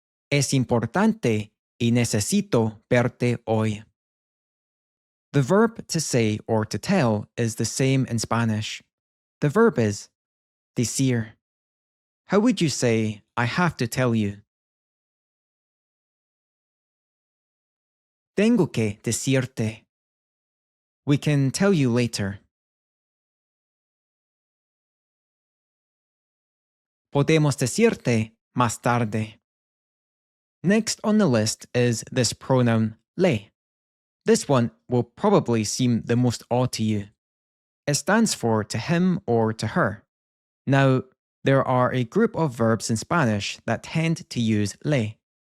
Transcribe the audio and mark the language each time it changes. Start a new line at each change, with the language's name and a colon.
Spanish: Es importante y necesito verte hoy.
English: The verb to say or to tell is the same in Spanish. The verb is decir. How would you say, I have to tell you?
Spanish: Tengo que decirte.
English: We can tell you later.
Spanish: Podemos decirte más tarde.
English: Next on the list is this pronoun, le. This one will probably seem the most odd to you. It stands for to him or to her. Now, there are a group of verbs in Spanish that tend to use le.